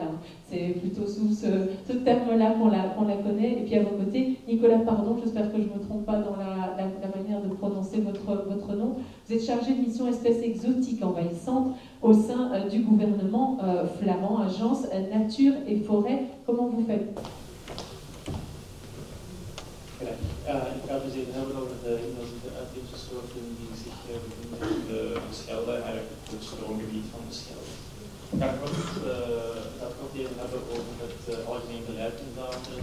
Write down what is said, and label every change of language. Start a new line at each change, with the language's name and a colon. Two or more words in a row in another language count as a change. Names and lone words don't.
French: C'est plutôt sous ce terme-là qu'on la connaît. Et puis à vos côtés, Nicolas Pardon, j'espère que je ne me trompe pas dans la manière de prononcer votre nom. Vous êtes chargé de mission espèces exotiques envahissantes au sein du gouvernement flamand, agence Nature et Forêt. Comment vous faites?
Dutch: Ik ga dus even hebben over de invasieve uitheemse soorten die zich bevinden in de Schelde, eigenlijk het stroomgebied van de Schelde. Ik ga kort even hebben over het algemeen beleid in Vlaanderen.